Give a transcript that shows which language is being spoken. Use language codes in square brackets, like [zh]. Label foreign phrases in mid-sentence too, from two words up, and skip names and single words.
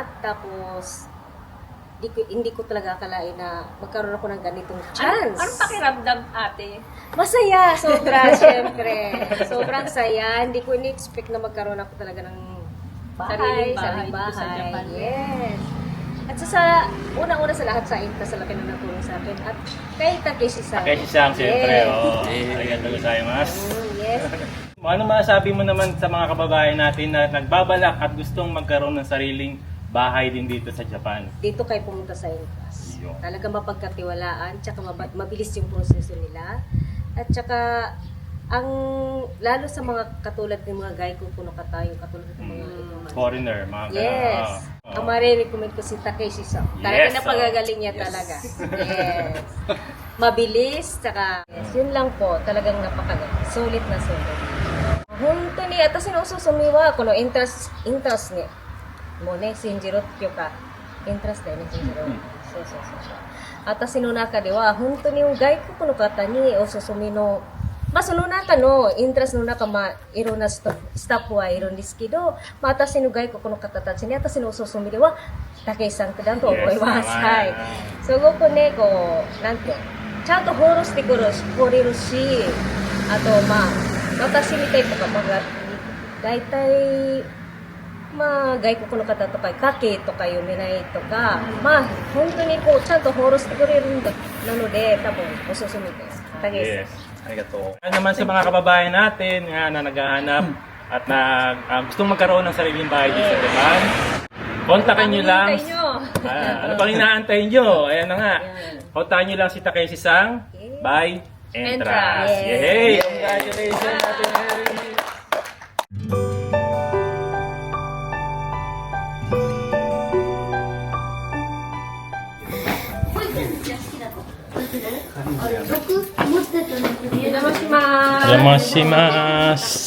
[tl] Tapos, hindi ko talaga akalain na magkaroon ako ng ganitong chance. Anong pakiramdam, ate? Masaya, sobra, syempre. Sobrang saya. Hindi ko ini-expect na magkaroon ako talaga ng Sariling sariling bahay dito sa Japan. Yes. At sa una-una sa lahat sa Inta, sa laki na natulong sa akin. At kay Takeshi-san. Takeshi-san, siyempre. Yes. [ja] Oh, ありがとうございます. [tl] Yes. Ano masasabi mo naman sa mga kababayan natin na nagbabalak at gustong magkaroon ng sariling bahay din dito sa Japan? Dito kayo pumunta sa Intas. Yun. Talaga mapagkatiwalaan, tsaka mabilis yung proseso nila. At tsaka, lalo sa mga katulad ng mga guy ko, puno ka tayo, katulad ng mga Foreigner, mga ganun. Yes. Ang marirecommend ko si Takeshi-san. Talaga Yes, na pagagaling niya talaga. Yes. Mabilis, tsaka yun lang po, talagang napakagaling. Sulit na sulit. Hunto ni, ata sinususumiwa ko no, interest ni. Mo ne, sinjiro kyo ka. Interest na, sinjiro. [ja] そうそうそうそう。私の中では本当に外国の方におすすめの、まあその中のイントラスの中、まあいろんなスタッフはいるんですけど、まあ私の外国の方たちに私のおすすめでは武井さんだと思います。 Yes, はい。すごくね、こう、なんていうの、ちゃんとフォローしてくれるし、あとまあ、私みたいとか、まあ、大体、まあ、外国の方とか、家計とか読めないとか、まあ、本当にこう、ちゃんとフォローしてくれるんだ、なので、多分、おすすめです。武井さん。 [tl] Yes. Arigato. Ano naman sa mga kababayan natin nga na naghahanap at gustong magkaroon ng sariling bahay dito sa Japan, kontakin nyo lang. Hintay nyo. Ano pang inaantay nyo? Ayan na nga. Kontakin nyo lang si Takeshi-san by Entrance. Entrance. Yay! Congratulations, Ate Mary! Yamasimasu.